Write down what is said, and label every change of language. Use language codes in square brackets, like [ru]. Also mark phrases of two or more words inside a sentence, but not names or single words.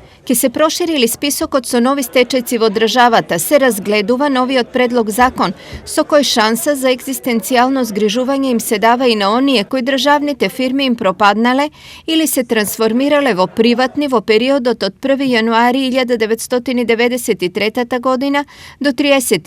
[mk] Ki se proširili spisok od so novi stečajci vodražavata, se razgledува новиот предлог закон, со кој шанса за екзистенцијално згрижување им се дава и на оние кои државните фирми им пропаднале или се трансформирале во приватни во периодот од 1. јануари 1993 година до 30.